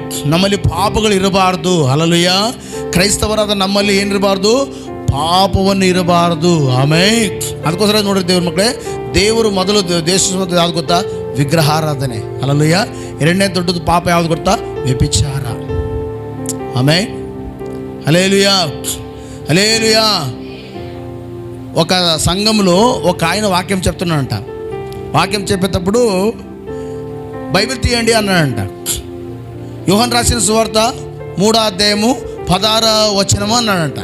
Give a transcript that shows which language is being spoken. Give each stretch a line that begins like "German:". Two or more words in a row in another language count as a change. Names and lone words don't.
Kannada: ನಮ್ಮಲ್ಲಿ ಪಾಪಗಳು ಇರಬಾರ್ದು. ಹಲ್ಲೆಲೂಯಾ. ಕ್ರೈಸ್ತವರಾದ ನಮ್ಮಲ್ಲಿ ಏನಿರಬಾರ್ದು? ಪಾಪವನ್ನು ಇರಬಾರ್ದು. ಆಮೇಲೆ ಅದಕ್ಕೋಸ್ಕರ ನೋಡ್ರಿ ದೇವ್ರ ಮಕ್ಕಳೇ, ದೇವರು ಮೊದಲು ದೇಶ ಯಾವ್ದು ಗೊತ್ತಾ? ವಿಗ್ರಹಾರಾಧನೆ. ಹಲ್ಲೆಲೂಯಾ. 2ನೇ ದೊಡ್ಡದು ಪಾಪ ಯಾವ್ದು ಗೊತ್ತಾ? ವ್ಯಭಿಚಾರ.
Telugu: ಆಮೇಲೆ హల్లెలూయా, హల్లెలూయా. ఒక సంఘంలో ఒక ఆయన వాక్యం చెప్తున్నాడంట. వాక్యం చెప్పేటప్పుడు బైబిల్ తీయండి అన్నాడంట. యోహన్ రాసిన సువార్త 3వ అధ్యాయము 16వ వచనము అన్నాడంట.